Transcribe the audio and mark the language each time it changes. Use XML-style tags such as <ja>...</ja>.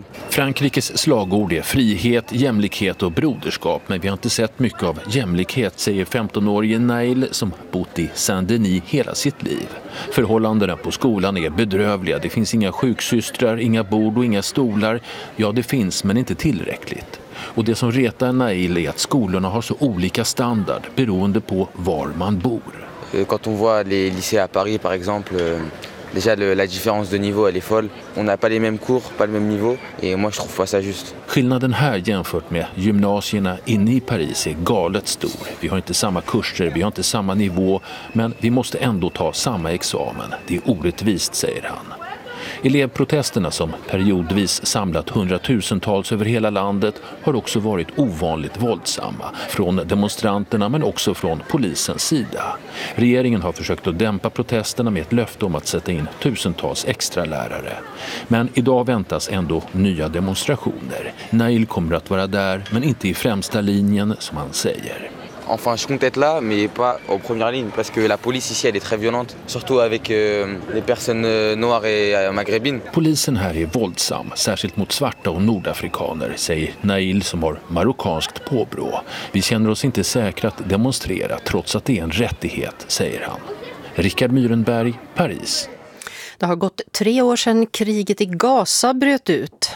<sv>Frankrikes slagord är frihet, jämlikhet och broderskap, men vi har inte sett mycket av jämlikhet, säger 15-årige Nail som bott i Saint-Denis hela sitt liv. Förhållandena på skolan är bedrövliga. Det finns inga sjuksystrar, inga bord och inga stolar. Ja, det finns, men inte tillräckligt. Och det som retar Nail är att skolorna har så olika standard beroende på var man bor.</sv> <fr>Quand on voit les lycées à Paris par exemple, déjà la différence de niveau elle est folle. On a pas les mêmes cours, pas le même niveau et moi je trouve pas ça juste.</fr> <sv>Skillnaden här jämfört med gymnasierna inne i Paris är galet stor. Vi har inte samma kurser, vi har inte samma nivå, men vi måste ändå ta samma examen. Det är orättvist, säger han. Elevprotesterna som periodvis samlat hundratusentals över hela landet har också varit ovanligt våldsamma från demonstranterna men också från polisens sida. Regeringen har försökt att dämpa protesterna med ett löfte om att sätta in tusentals extra lärare. Men idag väntas ändå nya demonstrationer. Nail kommer att vara där men inte i främsta linjen som han säger.</sv> <fr>Enfin, je compte être là, mais pas en première ligne, parce que la police ici, elle est très violente, surtout avec les personnes noires et maghrébines.</fr> <sv>Polisen här är våldsam, särskilt mot svarta och nordafrikaner, säger Nail som har marokkanskt påbrå. Vi känner oss inte säkra att demonstrera, trots att det är en rättighet, säger han. Richard Myrenberg, Paris. Det har gått 3 år sedan kriget i Gaza bröt ut.</sv>